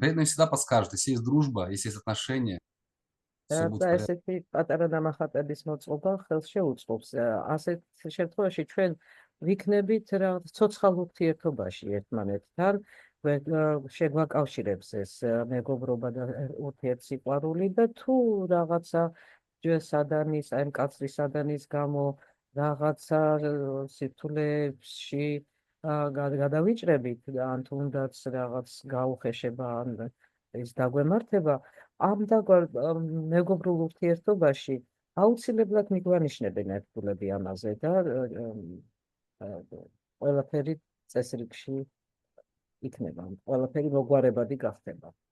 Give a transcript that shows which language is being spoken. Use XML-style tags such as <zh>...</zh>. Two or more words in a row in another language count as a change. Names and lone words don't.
<ru>Преданные всегда подскажут, если есть дружба, если есть отношения, все будет в порядке.</ru> <ka>ესეთი პატარა ნამახატების მოწყობა ხელს შეუწყობს. ასეთ შემთხვევაში ჩვენ ვიქნებით ცოცხალ ურთიერთობაში ერთმანეთთან, შეგვაკავშირებს ეს მეგობრობა და ურთიერთსიყვარული და თუ რაღაცა სადანის, აი მკაცრი სადანის გამო რაღაცა სირთულეებში გადავიჭრებით ან თუნდაც რაღაც გაუხეშება ან ის დაგვემართება, ამ მეგობრულ ურთიერთობაში აუცილებლად მიგვანიშნებენ ერთგულები ამაზე და ყველაფერი წესრიგში იქნება, ყველაფერი მოგვარებადი გახდება.</ka>